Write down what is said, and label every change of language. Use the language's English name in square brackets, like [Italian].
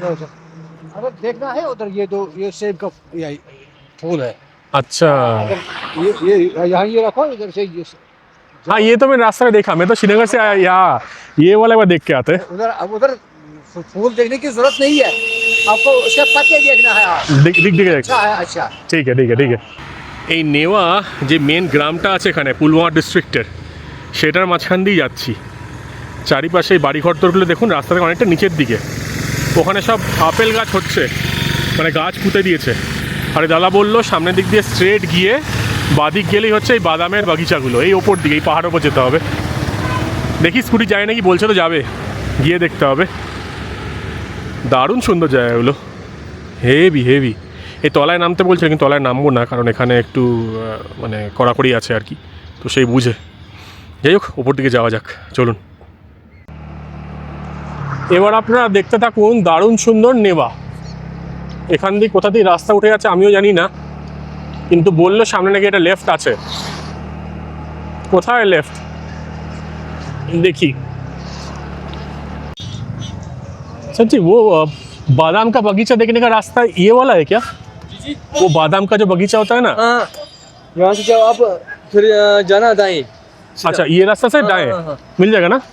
[Hindi] अगर देखना है उधर ये सेब का ये फूल है। अच्छा, अगर ये यहाँ ये रखो, इधर से ये हाँ ये तो मैंने रास्ते में देखा, मैं तो श्रीनगर से आया यहाँ, ये वाला बार देख के आते हैं। उधर अब उधर फूल देखने की जरूरत नहीं है, आपको उसके पत्ते देखना है। दिख अच्छा है, अच्छा। ठीक है ठीक है ठीक है। [Bangla] এই নেওয়া যে মেন গ্রামটা আছে এখানে পুলওয়ামা ডিস্ট্রিক্টের, সেটার মাঝখান দিয়ে যাচ্ছি। চারিপাশে এই বাড়িঘরদরগুলো দেখুন, রাস্তা থেকে অনেকটা নিচের দিকে। ওখানে সব আপেল গাছ হচ্ছে, মানে গাছ পুঁতে দিয়েছে। আর দাদা বললো সামনের দিক দিয়ে স্ট্রেট গিয়ে বাদিক গেলেই হচ্ছে এই বাদামের বাগিচাগুলো, এই ওপর দিকে, এই পাহাড়ের ওপর যেতে হবে। দেখি স্কুটি যায় নাকি, বলছে তো যাবে, গিয়ে দেখতে হবে। দারুণ সুন্দর জায়গাগুলো, হেভি হেভি। এই তলায় নামতে বলছে, কিন্তু তলায় নামবো না, কারণ এখানে একটু মানে কড়াকড়ি আছে আর কি, তো সেই বুঝে। যাই হোক, ওপর দিকে যাওয়া যাক, চলুন। এবার আপনারা দেখতে থাকুন দারুণ সুন্দর নেওয়া। এখান দিয়ে কোথা দিয়ে রাস্তা উঠে যাচ্ছে আমিও জানি না, কিন্তু বললো সামনে নাকি একটা লেফট আছে। কোথায় লেফট देखी। [Hindi] सच्ची वो बादाम का बगीचा देखने का रास्ता ये वाला है क्या? वो बादाम का जो बगीचा होता है ना, हाँ, यहाँ से जाओ आप, फिर जाना दाएं। अच्छा ये रास्ता से दाएं मिल जाएगा ना?